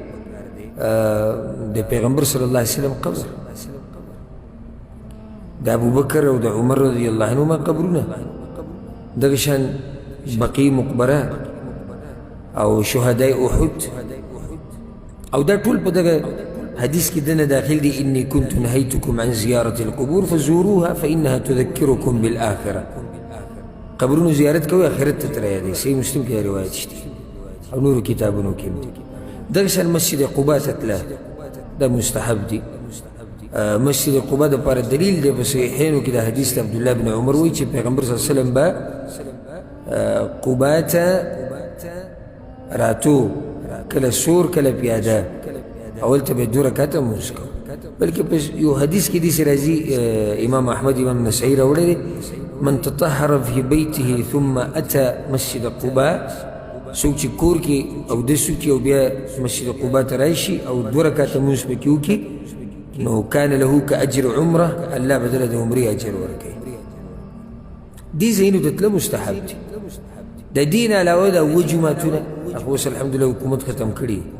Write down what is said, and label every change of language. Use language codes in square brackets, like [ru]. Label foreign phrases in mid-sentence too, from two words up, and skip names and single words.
[ps] د پیغمبر [ar] صلی الله علیه وسلم [ps] قبر د ابوبکر او د عمر [ar] رضی الله عنهما [ps] قبرونه دغه شان بقیع مقبره او شهدای احد او دا ټول په دغه حدیث کې دنه داخل دی [ar] انی کنت نهیتکم عن زیارة القبور فزوروها فانها تذکرکم بالآخرة [ps] قبرونو زیارت کوي آخرت ته تر یادوي صحیح مسلم کې روایت شته او نورو کتابونو کې دغه شان مسجد قباء ته تله دا مستحب دی مسجد قباء دپاره دلیل دی په صحیحینو کې د حدیث د عبدالله بن عمر وایي چې پیغمبر [ar] صلی الله علیه وسلم [ps] به قباء ته راتو کله سور کله پیاده اول ته به 2 رکعته لمونځ کوو بلکې په یو حدیث کې داسې راځي امام احمد امام نسائی راوړی دی [ar] من تطهر في بيته ثم أتى مسجد قباء [ps] څوک چې کور کې اودس وکړي او بیا مسجد قباء ته راشي او 2 رکعته لمونځ پکې وکړي نو [ar] کان له کاجر عمره [ps] الله بدله د عمرې اجر ورکوي دې ځایونو ته تله مستحب دي د دې نه علاوه د 7 جوماتونه هغه اوس الحمدلله حکومت ختم کړي